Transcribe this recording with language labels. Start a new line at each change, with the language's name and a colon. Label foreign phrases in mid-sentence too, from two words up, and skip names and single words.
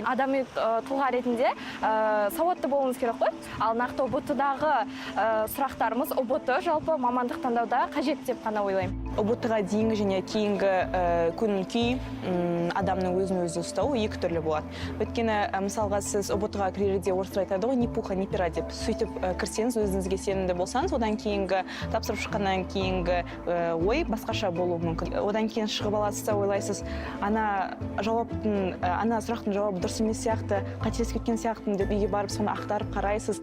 Kazakh: Адами тұлға ретінде сауатты болуымыз керек қой. Ал нақты ОБТ-дағы сұрақтарымыз ОБТ жалпы мамандық таңдауда қажет деп қана ойлаймын. ОБТ-ға дейінгі және кейінгі көңіл-күй адамның өзін өзі ұстауы екі түрлі болады. Өйткені мысалға сіз ОБТ-ға кірерде орысша айтады ғой,
Russian: ни пуха, ни пера деп.
Kazakh: Сөйтіп кірсеңіз, өзіңізге сенімді болсаңыз, одан кейінгі тапсырып шыққаннан кейінгі ой басқаша болуы мүмкін. Одан кейін шығып аласыз, ойлайсыз, ана сұрақтың жауабы дұрыс емес сияқты, қателесіп кеткен сияқты деп үйге барып соны ақтарып қарайсыз.